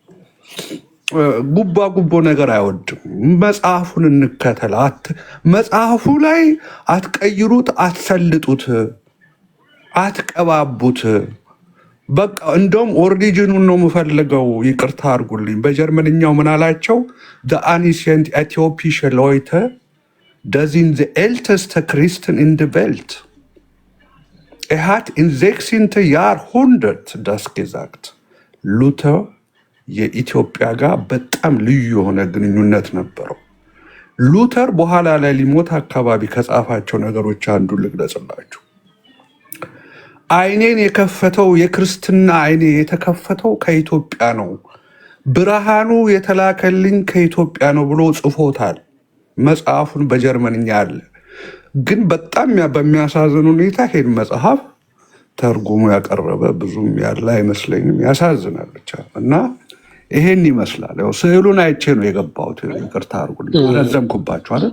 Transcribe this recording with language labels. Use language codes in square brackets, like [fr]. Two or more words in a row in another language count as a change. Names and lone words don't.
[am] ጉቦ ነገር አይወድም። መጽሐፉን እንከተል። መጽሐፉ ላይ አትቀይሩት፣ አትሰልጡት፣ አትቀባቡት። በቃ እንደውም ኦሪጂኑን ነው የምፈልገው። ይቅርታ አድርጉልኝ። በጀርመንኛው ምን አላቸው? [en] the ancient [de] Äthiopische Leute, das sind die älteste Christen in der Welt. hat im 16. Jahrhundert das gesagt. [am] ሉተር የኢትዮጵያ ጋር በጣም ልዩ የሆነ ግንኙነት ነበረው። ሉተር በኋላ ላይ ሊሞት አካባቢ ከጻፋቸው ነገሮች አንዱ ልግለጽላችሁ። አይኔን የከፈተው የክርስትና አይኔ የተከፈተው ከኢትዮጵያ ነው፣ ብርሃኑ የተላከልኝ ከኢትዮጵያ ነው ብሎ ጽፎታል። መጽሐፉን በጀርመንኛ አለ። ግን በጣም በሚያሳዝን ሁኔታ ይሄን መጽሐፍ ተርጉሞ ያቀረበ ብዙም ያለ አይመስለኝም። ያሳዝናል ብቻ። እና ይሄን ይመስላል። ያው ስዕሉን አይቼ ነው የገባሁት። ይቅርታ አድርጉልኝ፣ ረዘምኩባችሁ አይደል?